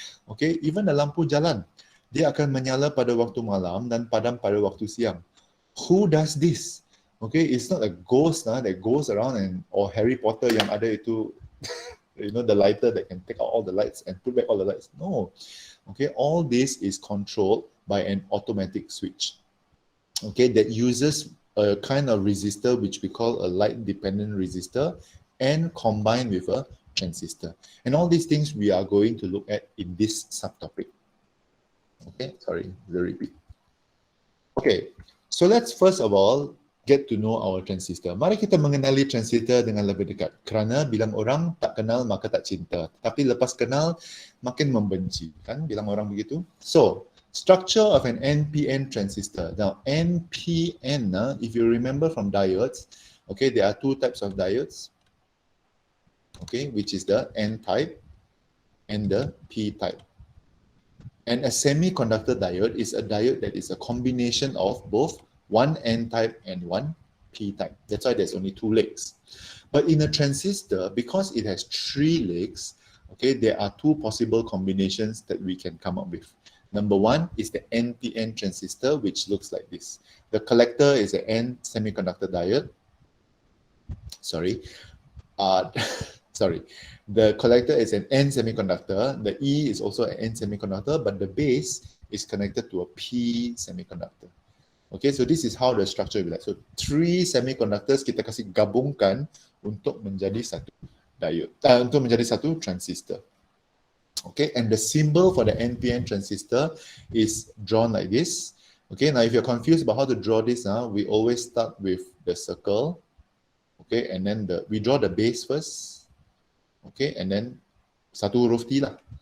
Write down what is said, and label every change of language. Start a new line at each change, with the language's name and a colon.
Malay: Okay,
English: even the
Malay: lampu jalan, dia akan menyala pada waktu malam dan padam pada waktu siang.
English: Who does this? Okay, it's not a ghost that goes around or Harry Potter
Malay: yang ada itu,
English: the lighter that can take out all the lights and put back all the lights. No. Okay, all this is controlled by an automatic switch. Okay, that uses a kind of resistor which we call a light dependent resistor and combined with a transistor. And all these things we are going to look at in this subtopic. Okay, sorry, the repeat. Okay, so let's first of all get to know our transistor.
Malay: Mari kita mengenali transistor dengan lebih dekat. Kerana bila orang tak kenal maka tak cinta. Tapi lepas kenal makin membenci. Kan bilang orang begitu?
English: So, structure of an Npn transistor. Now, Npn, if you remember from diodes, okay, there are two types of diodes. Okay, which is the N type and the P type. And a semiconductor diode is a diode that is a combination of both one N type and one P type. That's why there's only two legs. But in a transistor, because it has three legs, okay, there are two possible combinations that we can come up with. Number one is the Npn transistor, which looks like this. The collector is an N semiconductor diode. Sorry. Sorry. The collector is an N semiconductor. The E is also an N semiconductor, but the base is connected to a P semiconductor. Okay, so this is how the structure will be like. So three semiconductors
Malay: kita kasih gabungkan untuk menjadi satu diode, untuk menjadi satu transistor.
English: Okay, and the symbol for the Npn transistor is drawn like this. Okay, now if you're confused about how to draw this, we always start with the circle. Okay, and then we draw the base first. Okay, and then
Malay: satu huruf T lah.